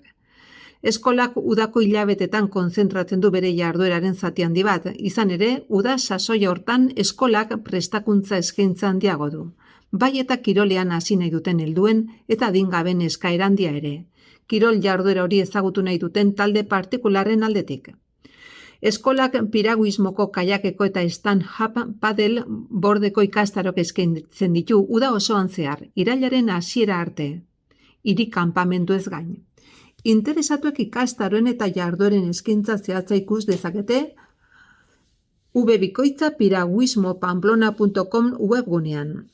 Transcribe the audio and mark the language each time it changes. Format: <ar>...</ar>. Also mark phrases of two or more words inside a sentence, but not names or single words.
<eu>Eskolak udako hilabetetan konzentratzen du bere jardueraren zati handi bat, izan ere, uda sasoia hortan eskolak prestakuntza eskaintza handiago du. Bai eta kirolean hasi nahi duten helduen eta adingaben eskaera handia ere. Kirol jarduera hori ezagutu nahi duten talde partikularren aldetik. Eskolak piragüismoko kaiakeko eta</eu> <en>stand-up paddle</en> <eu>bordeko ikastarok eskaintzen ditu uda osoan zehar, irailaren hasiera arte. Hiri kanpamendu ez gain. Interesatuek ikastaroen eta jardueren eskaintza zehatza ikus dezakete www.piraguismopamplona.com webgunean.</eu>